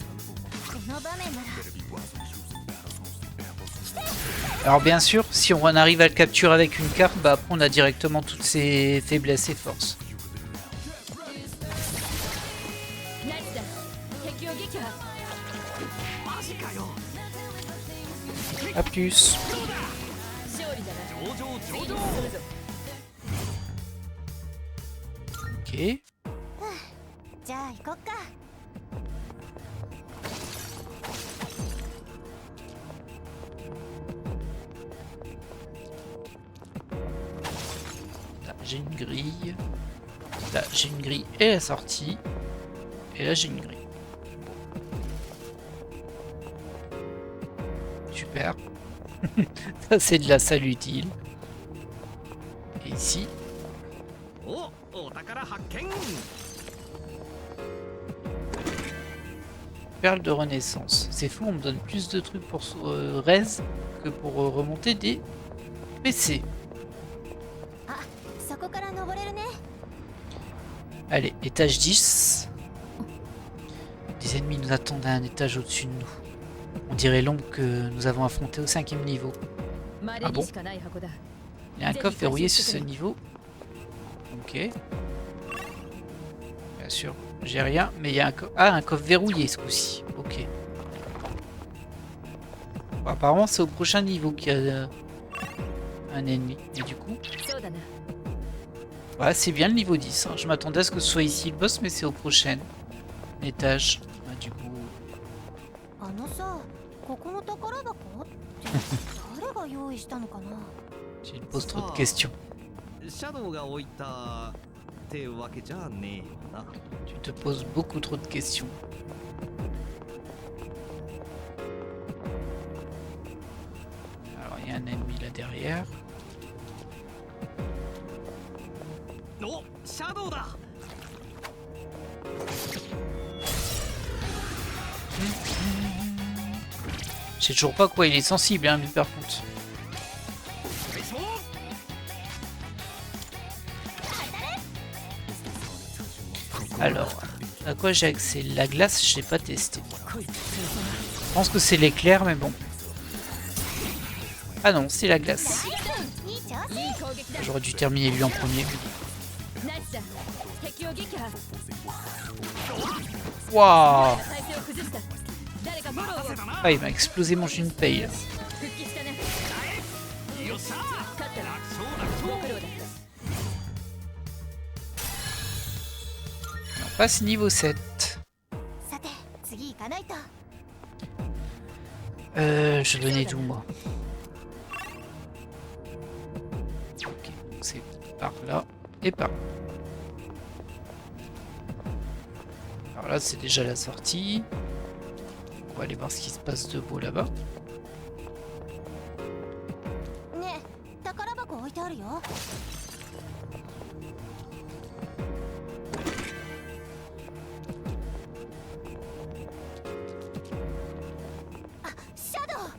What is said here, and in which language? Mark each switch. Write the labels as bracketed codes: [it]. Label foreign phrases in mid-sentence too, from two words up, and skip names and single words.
[fr] Alors bien sûr, si on arrive à le capturer avec une carte, bah après on a directement toutes ses faiblesses et forces. A plus. Ok. [ja] じゃあ行こっか。 [fr] Là j'ai une grille. Là j'ai une grille et la sortie. Et là j'ai une grille. Super. Ça c'est de la salle utile. Et ici. Perle de renaissance. C'est fou, on me donne plus de trucs pour Rez que pour remonter des PC. [ja] あ、そこから登れるね。 [fr] Allez, étage 10. Des ennemis nous attendent à un étage au-dessus de nous. On dirait l'ombre que nous avons affronté au 5e niveau. Ah bon? Il y a un coffre verrouillé sur ce niveau. Ok. Bien sûr, j'ai rien, mais il y a un coffre. Ah, un coffre verrouillé ce coup-ci. Ok. Bon, apparemment, c'est au prochain niveau qu'il y a un ennemi. Et du coup. Ouais, c'est bien le niveau 10. Hein. Je m'attendais à ce que ce soit ici le boss, mais c'est au prochain étage. Bah, du coup. [ja] あのさ、ここの宝箱って誰が用意したのかな。 [fr] Tu me poses trop de questions. [ja] シャドウが置いたってわけじゃねえよな。 [fr] Tu te poses beaucoup trop de questions. Alors, il y a un ennemi là derrière. [ja] Oh, シャドウだ。 [fr] Je sais toujours pas quoi il est sensible, hein, lui par contre. quoi j'ai accès. La glace, je n'ai pas testé. Je pense que c'est l'éclair, mais bon. Ah non, c'est la glace. [ja] いい調子。いい攻撃だ。 [fr] J'aurais dû terminer lui en premier. [ja] ナイスだ。敵を撃破。 [fr] Waouh! [ja] 体勢を崩した。誰かフォローを。 [fr] Ah, il m'a explosé mon Junpei. [ja] 復帰したね。よっしゃ勝ったな。楽勝楽勝ご苦労だった。 [fr] On passe niveau 7. [ja] さて次行かないと。 [fr] Je venais d'où moi? Ok, donc c'est par là et par là. Alors là, c'est déjà la sortie. On va aller voir ce qui se passe de beau là-bas. [ja] ねえ宝箱置いてあるよ。あ、シャドウ。